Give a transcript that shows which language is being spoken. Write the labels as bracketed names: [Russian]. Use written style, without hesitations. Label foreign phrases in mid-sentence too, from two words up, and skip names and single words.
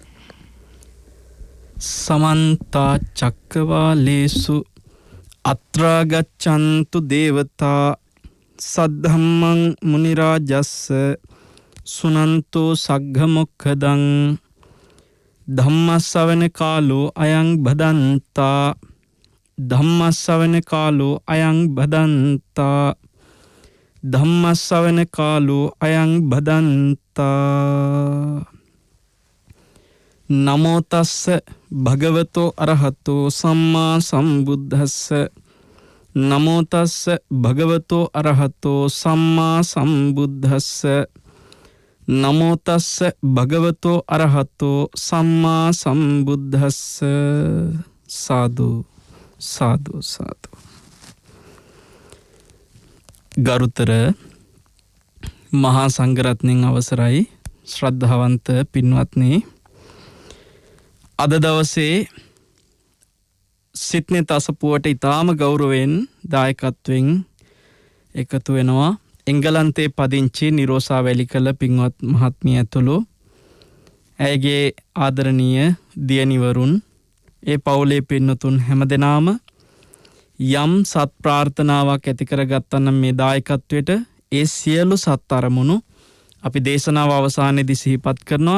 [Pali] සමන්ත චක්කවාලේසු අත්‍රා ගච්ඡන්තු දේවතා සද්ධම්මං මුනි රාජස්ස සුනන්තෝ සග්ග මොක්ඛදං ධම්මස්සවන කාලෝ අයං බදන්තා ධම්මස්සවන කාලෝ අයං බදන්තා ධම්මස්සවන කාලෝ අයං බදන්තා. නමෝ තස්ස භගවතෝ අරහතෝ සම්මා සම්බුද්දස්ස නමෝ තස්ස භගවතෝ අරහතෝ සම්මා සම්බුද්දස්ස නමෝ තස්ස භගවතෝ අරහතෝ සම්මා සම්බුද්දස්ස. සාදු සාදු සාදු. [Sinhala] ගරුතර මහා සංඝරත්නයන් අවසරයි ශ්‍රද්ධාවන්ත පින්වත්නි, අද දවසේ සිත්නෙත් අසපුවට ඉතාම ගෞරවයෙන් දායකත්වයෙන් එකතු වෙනවා එංගලන්තයේ පදිංචි නිරෝෂා වැලිකල පින්වත් මහත්මිය ඇතුළු ඇයගේ ආදරණීය දියණිවරුන්, ඒ පවුලේ පින්නතුන් හැමදෙනාම යම් සත් ප්‍රාර්ථනාවක් ඇති කරගත්තනම් මේ දායකත්වයට ඒ සියලු සත් අරමුණු අපි දේශනාව අවසානයේදී සිහිපත් කරනවා.